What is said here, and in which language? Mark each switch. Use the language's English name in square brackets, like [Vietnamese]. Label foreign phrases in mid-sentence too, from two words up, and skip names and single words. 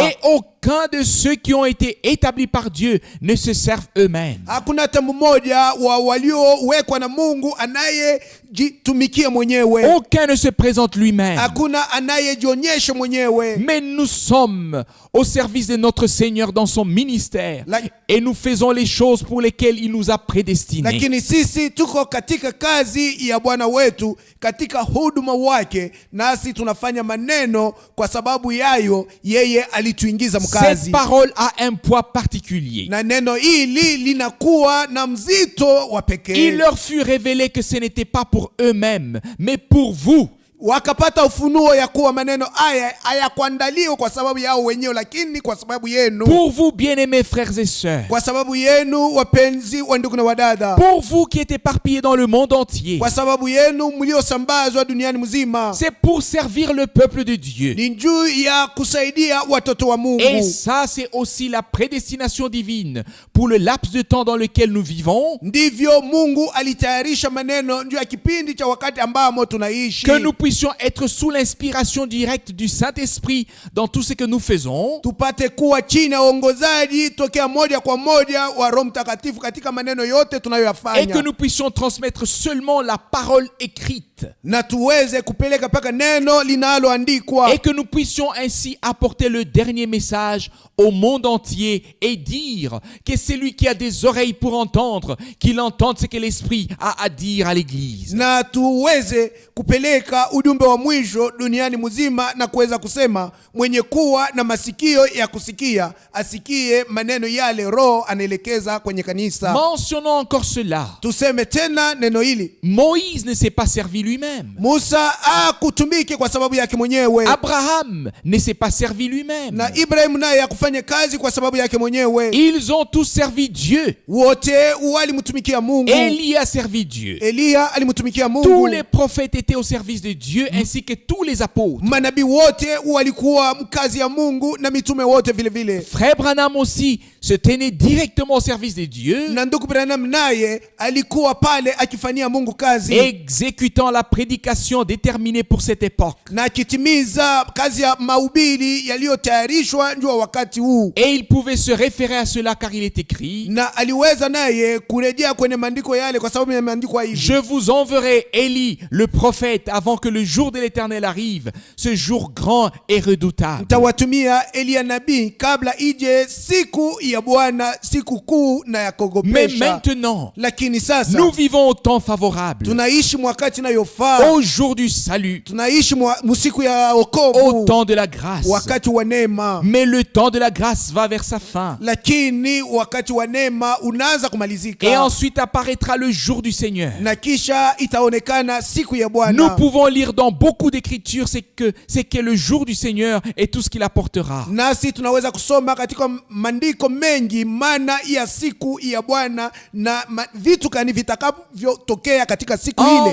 [French] Et aucun de ceux qui ont été établis par Dieu ne se servent eux-mêmes. [Swahili] Hakuna hata mmoja wa waliowekwa na Mungu anayejitumikia mwenyewe. [French] Aucun ne se présente lui-même. [Swahili] Hakuna anayejionyesha mwenyewe. [French] Mais nous sommes au service de notre Seigneur dans son ministère et nous faisons les choses pour lesquelles il nous a prédestinés. [Swahili] Lakini sisi tuko katika kazi ya Bwana wetu, katika huduma wake, nasi tunafanya maneno kwa sababu yayo yeye alituingiza mkazi. [French] Cette parole a un poids particulier. [Swahili] Na neno hili linakuwa na mzito wa pekee. [French] Il leur fut révélé que ce n'était pas pour eux-mêmes, mais pour vous. [Swahili] Wakapata ufunuo ya kuwa maneno haya hayakuandaliwa kwa sababu yao wenyewe, lakini kwa sababu yenu. [French] Pour vous, bien-aimés frères et sœurs. [Swahili] Kwa sababu yenu wapenzi wa ndugu na wadada. [French] Pour vous qui êtes éparpillés dans le monde entier. [Swahili] Kwa sababu yenu mliosambazwa duniani mzima. [French] C'est pour servir le peuple de Dieu. [Swahili] Ni juu ya kusaidia watoto wa Mungu. [French] Et ça, c'est aussi la prédestination divine pour le laps de temps dans lequel nous vivons. [Swahili] Ndivyo Mungu alitayarisha maneno juu ya kipindi cha wakati ambamo tunaishi. [French] Que nous puissions être sous l'inspiration directe du Saint-Esprit dans tout ce que nous faisons. [Swahili] Tupate kuwa chini ya uongozaji tokea moja kwa moja wa Roho Mtakatifu katika maneno yote tunayoyafanya. [French] Et que nous puissions transmettre seulement la parole écrite. [Swahili] Na tuweze kupeleka paka neno linaloandikwa. [French] Et que nous puissions ainsi apporter le dernier message au monde entier et dire que celui qui a des oreilles pour entendre, qu'il entende ce que l'Esprit a à dire à l'Église. [Swahili] Na tuweze kupeleka ujumbe wa mwisho duniani mzima na kuweza kusema mwenye kuwa na masikio ya kusikia asikie maneno yale Roho anaelekeza kwenye kanisa. [French] Mentionnons encore cela. [Swahili] Tuseme tena neno hili. [French] Moïse ne s'est pas servi lui-même. [Swahili] Musa hakutumiki kwa sababu yake mwenyewe. [French] Abraham ne s'est pas servi lui-même. [Swahili] Na Ibrahim naye hakufanya kazi kwa sababu yake mwenyewe. [French] Ils ont tous servi Dieu. [Swahili] Wote walimtumikia Mungu. [French] Élie a servi Dieu. [Swahili] Elia alimtumikia Mungu. [French] Tous les prophètes étaient au service de Dieu ainsi que tous les apôtres. [Swahili] Manabii wote walikuwa mkazi ya Mungu na mitume wote vile vile. [French] Frère Branham aussi se tenait directement au service de Dieu. [Swahili] Na ndugu Branham naye alikuwa pale akifanyia Mungu kazi. [French] Exécutant la prédication déterminée pour cette époque. [Swahili] Na akitimiza kazi ya mahubiri yaliyotayarishwa njoo wakati huu. [French] Et il pouvait se référer à cela car il est écrit. [Swahili] Na aliweza naye kurejea kwenye maandiko yale kwa sababu yameandikwa hivi. [French] Je vous enverrai Élie le prophète avant que le jour de l'Éternel arrive, ce jour grand et redoutable. [Swahili] Nitawatumia Elia nabii kabla ije siku ya Bwana, siku kuu na ya kogopesha. [French] Mais maintenant, [Swahili] lakini sasa [French] nous vivons au temps favorable. [Swahili] Tunaishi wakati inayofaa. [French] Au jour du salut. [Swahili] Tunaishi siku ya wokovu. [French] Au temps de la grâce. [Swahili] Wakati wa neema. [French] Mais le temps de la grâce va vers sa fin. [Swahili] Lakini wakati wa neema unaanza kumalizika. [French] Et ensuite apparaîtra le jour du Seigneur. [Swahili] Na kisha itaonekana siku ya Bwana. [French] Nous pouvons lire dans beaucoup d'écritures c'est que le jour du Seigneur et tout ce qu'il apportera. [Swahili] Nasi tunaweza kusoma katika maandiko mengi maana ya siku ya Bwana na vitu kani vitakavyotokea katika siku ile.